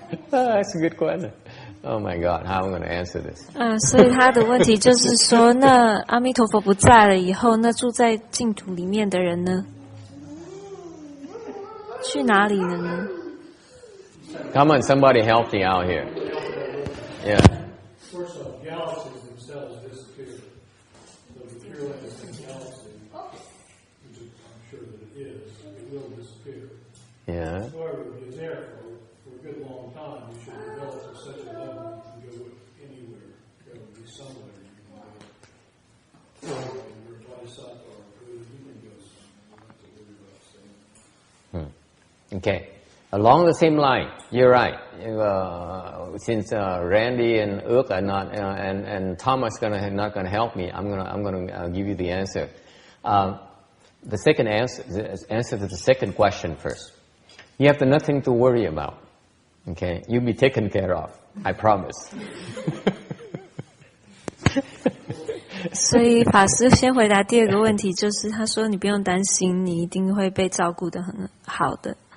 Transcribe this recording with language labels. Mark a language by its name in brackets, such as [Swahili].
[English] That's a good question. Oh my God, how am I going to answer this? [Chinese] 所以他的问题就是说，那阿弥陀佛不在了以后，那住在净土里面的人呢？去哪里了呢？ [English] Come on, somebody help me out here. Yeah. First off, galaxies themselves disappear. So the Pure Land is a galaxy, which I'm sure that it is. It will disappear. Yeah. However, if you're there for a good long time, you should develop to such a level you can go anywhere. There will be somewhere you can go. You're a Bodhisattva or you can go somewhere. You don't have to worry about staying. Okay. Along the same line, you're right. Since Randy and Ước are not, and Thomas not gonna help me, I'm gonna give you the answer. The second answer to the second question first. You have nothing to worry about. Okay, you'll be taken care of. I promise. [Chinese] 所以法师先回答第二个问题，就是他说你不用担心，你一定会被照顾得很好的。